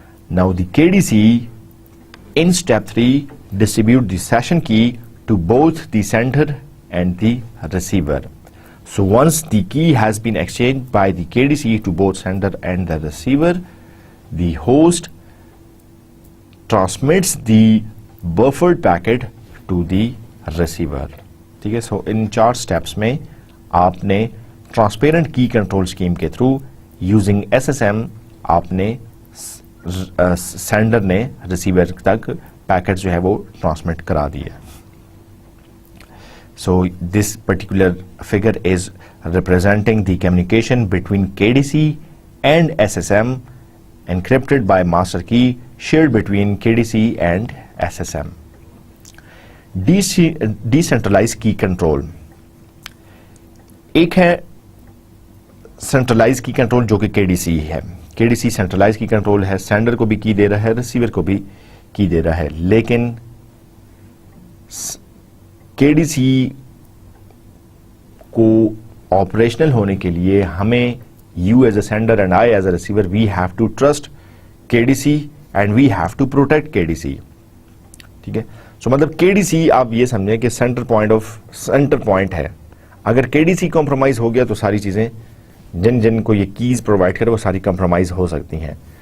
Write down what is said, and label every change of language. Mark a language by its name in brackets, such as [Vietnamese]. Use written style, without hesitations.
[English] Now the KDC in step 3 distribute the session key to both the sender and the receiver. So once the key has been exchanged by the KDC to both sender and the receiver, the host transmits the buffered packet to the receiver. [Urdu] ٹھیک ہے, سو ان 4 steps میں آپ نے transparent کی control scheme کے through using SSM آپ نے sender نے ریسیور تک پیکٹ جو ہے وہ ٹرانسمٹ کرا دیا. [English] So this particular figure is representing the communication between KDC and SSM encrypted by master key shared between KDC and SSM. Decentralized key control. [Urdu] ایک ہے سینٹرلائز کی کنٹرول جو کہ KDC ہے. KDC سینٹرلائز کی کنٹرول ہے, سینڈر کو بھی کی دے رہا ہے, ریسیور کو بھی کی دے رہا ہے. لیکن KDC کو آپریشنل ہونے کے لیے ہمیں [English] you as a sender and I as a receiver, we have to trust KDC and we have to protect KDC. [Urdu] ٹھیک ہے, سو مطلب KDC آپ یہ سمجھیں کہ سینٹر پوائنٹ ہے. اگر KDC کمپرومائز ہو گیا تو ساری چیزیں جن کو یہ کیز پرووائڈ کرے وہ ساری کمپرومائز ہو سکتی ہیں.